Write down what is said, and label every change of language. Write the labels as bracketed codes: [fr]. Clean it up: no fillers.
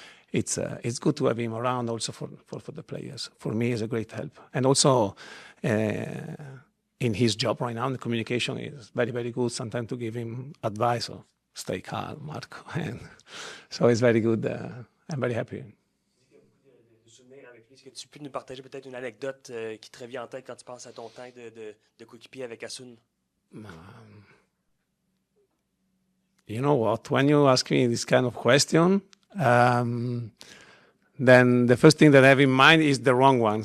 [en] It's good to have him around also for the players. For me, it's a great help. And also in his job right now, the communication is very, very good. Sometimes to give him advice or stay calm, Marco. And so it's very good. I'm very happy. [fr] Est-ce que tu peux nous partager peut-être une anecdote qui te revient en tête quand tu penses à ton temps de coéquipier avec Asun? [en] You know what? When you ask me this kind of question, then the first thing that I have in mind is the wrong one.